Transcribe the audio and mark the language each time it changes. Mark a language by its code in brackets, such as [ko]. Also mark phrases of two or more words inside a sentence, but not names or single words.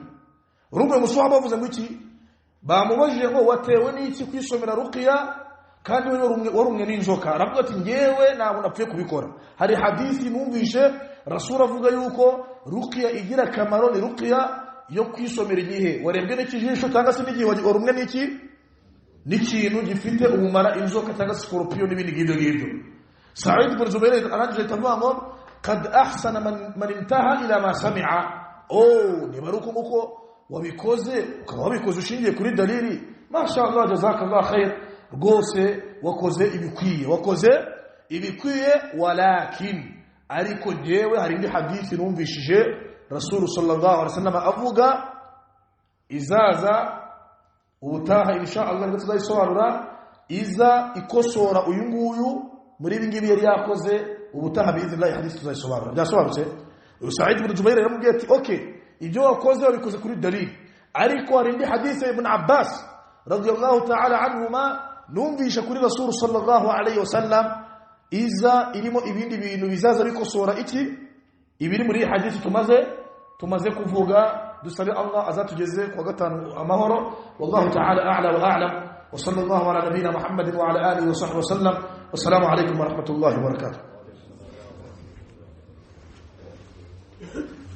[rw] Urumwe muswahaba bavuze ngo iki bamubajije ngo watewe n'iki kwisomera ruqiya kandi warumwe n'inzoka aravuga ati ngewe ntabwo napfuye kubikora. Hari hadisi numvishe Rasul avuga yuko ruqiya igira kamaro ni ruqiya yo kwisomera igihe warebwe n'ikijisho cyangwa se n'igihe warumwe n'ikintu gifite umumara inzoka cyangwa scorpion n'ibindi ngibyo. Sa'id ibn Jubayr arangije atavuga ngo [ar] قد أحسن من انتهى إلى ما سمع. [rw] Nibaruko muko wabikoze ukaba wabikoze ushingiye kuri dalili [ar] ما شاء الله جزاك الله خير [rw] rwose wakoze ibikwiye walakin ariko jewe hari indi hadithi numvishije Rasul [ar] صلى الله عليه وسلم [rw] avuga izaza ubutaha [ar] إن شاء الله [rw] tuzayisobanura iza ikosora uyu nguyu muri ibi ngibi yari yakoze ubutaha biiznillah hadithi tuzayisobanura byasobanutse. Sa'id ibn Jubayr yaramubwiye ati okay ibyo wakoze wabikoze kuri dalili ariko hari indi hadithi ibn Abbas [ar] رضي الله تعالى عنهما [rw] numvisha kuri Rasul [ar] صلى الله عليه وسلم [rw] iza irimo ibindi bintu bizaza bikosora iki ibiri muri hadithi tumaze kuvuga. Dusabe Allah azatugeze kwa gatanu amahoro. [ar] والله تعالى أعلى وأعلم وصلى الله على نبينا محمد وعلى آله وصحبه وسلم. والسلام عليكم ورحمة الله وبركاته.